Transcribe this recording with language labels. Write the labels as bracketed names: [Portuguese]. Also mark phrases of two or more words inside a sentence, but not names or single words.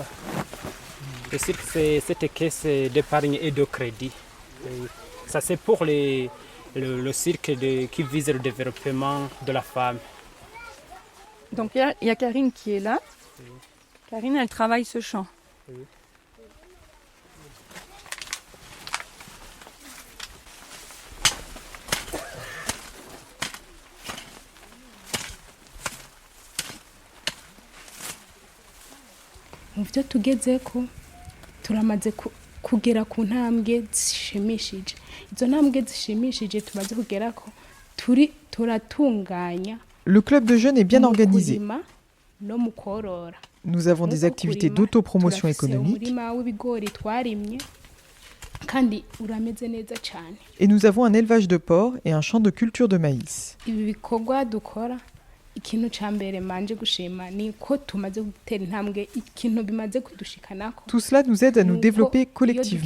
[French] Le cirque, c'est cette caisse d'épargne et de crédit. Et ça, c'est pour le cirque qui vise le développement de la femme. Donc il y a Karine qui est là. Oui. Karine, elle travaille ce champ. Oui. [Rundi] mu byo tugezeko turamaze kugera ku ntambwe zishimishije. Izo ntambwe zishimishije tumaze kugerako turatunganya. [French] Le club de jeunes est bien organisé. Nous avons des activités d'autopromotion économique et nous avons un élevage de porc et un champ de culture de maïs. Tout cela nous aide à nous développer collectivement.